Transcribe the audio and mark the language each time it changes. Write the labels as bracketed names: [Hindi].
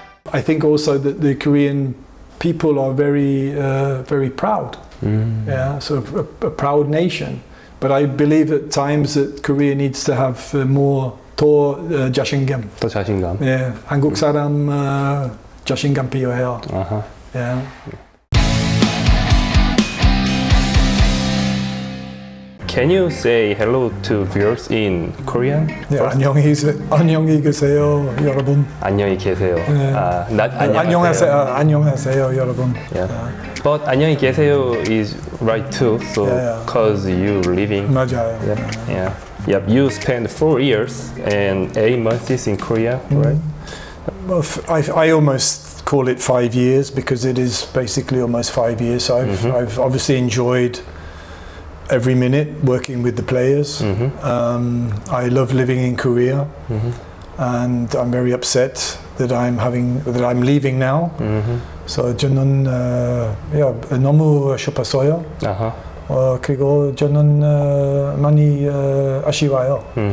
[English] I think also that the Korean people are very, very proud. Yeah, so a proud nation. But I believe at times that Korea needs to have more [Korean] 더 자신감. 더 자신감. 예, 한국 사람 자신감 필요해요. [English] Yeah. Can you say hello to viewers in Korean? [Korean] 네, 안녕히 계세요, 여러분. 안녕히 계세요. 네. 안녕하세요, 안녕하세요, 여러분. [English] Yeah. But [Korean] 안녕히 계세요 [English] is right too. So because you living. [Korean] 맞아요. [English] Yeah. Yep. You spent 4 years and 8 months in Korea, right? Well, I almost call it 5 years because it is basically almost 5 years. So I've obviously enjoyed every minute working with the players. I love living in Korea, and I'm very upset that I'm leaving now. So [Korean] 저는 너무 싶었어요. 그리고 저는 많이 아쉬워요.